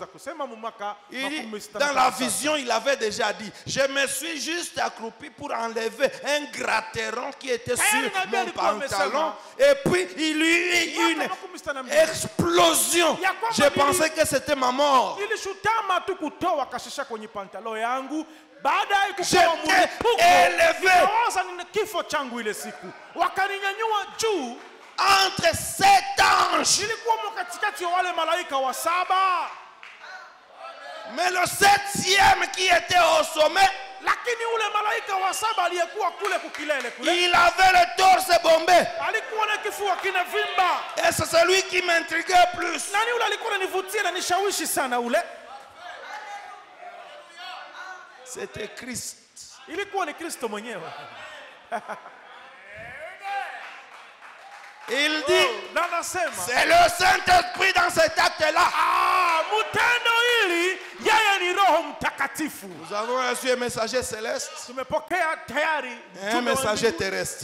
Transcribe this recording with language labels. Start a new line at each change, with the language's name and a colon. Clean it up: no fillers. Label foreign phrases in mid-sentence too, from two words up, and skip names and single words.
French: Dans la vision, il avait déjà dit, je me suis juste accroupi pour enlever un gratteron qui était sur mon pantalon, et puis il y eut une explosion. Je pensais que c'était ma mort. J'étais élevé
Swahili: kifo changu ile siku. Wakaninyanyua juu
French: entre 7 anges.
Swahili: Nilikuwa katikati ya wale malaika wa 7.
French: Mais le 7e qui était au sommet,
Swahili: lakini ule malaika wa 7 aliyekuwa kule kukilele kule,
French: il avait le torse bombé.
Swahili: alikuwa na kifua kinavimba.
French: Et c'est celui qui m'intriguait plus.
Swahili: Nani ule alikuwa ananivutia na nishawishi sana ule?
French: C'était Christ.
Swahili: Ilikuwa ni Kristo mwenyewe.
French: Il dit, c'est le Saint-Esprit dans cet acte-là. Nous avons reçu un messager céleste et un messager terrestre.